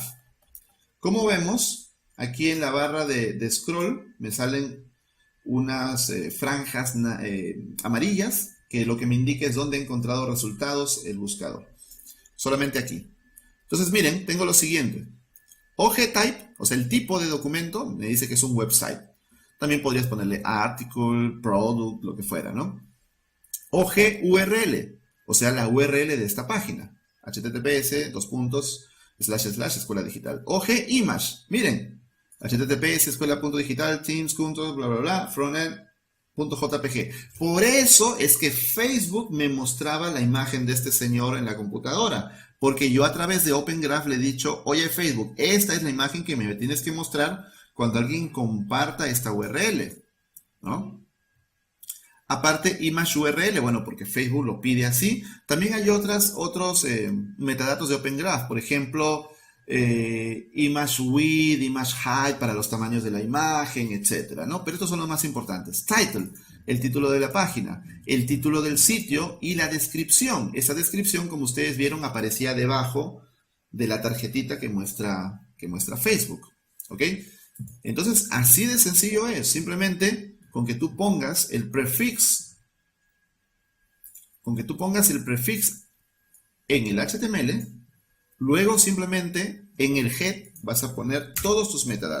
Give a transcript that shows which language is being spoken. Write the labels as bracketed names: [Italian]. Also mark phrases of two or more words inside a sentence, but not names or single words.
[Spanish] Como vemos, aquí en la barra de scroll me salen unas franjas amarillas, que lo que me indica es dónde he encontrado resultados el buscador. Solamente aquí. Entonces miren, tengo lo siguiente. OG type, o sea el tipo de documento, me dice que es un website. También podrías ponerle article, product, lo que fuera, ¿no? OG URL. O sea, la URL de esta página. https, escuela digital. OG image. Miren. https, escuela.digital, teams, bla, bla, bla, frontend.jpg. Por eso es que Facebook me mostraba la imagen de este señor en la computadora. Porque yo a través de Open Graph le he dicho, oye Facebook, esta es la imagen que me tienes que mostrar cuando alguien comparta esta URL, ¿no? Aparte, image URL, bueno, porque Facebook lo pide así. También hay otros metadatos de Open Graph, por ejemplo, [English] image width, image height [Spanish] para los tamaños de la imagen, etcétera, ¿no? Pero estos son los más importantes. Title, el título de la página, el título del sitio y la descripción. Esa descripción, como ustedes vieron, aparecía debajo de la tarjetita que muestra Facebook. ¿Ok? Entonces, así de sencillo es. Simplemente con que tú pongas el prefix, en el HTML, luego simplemente en el head vas a poner todos tus metadatos.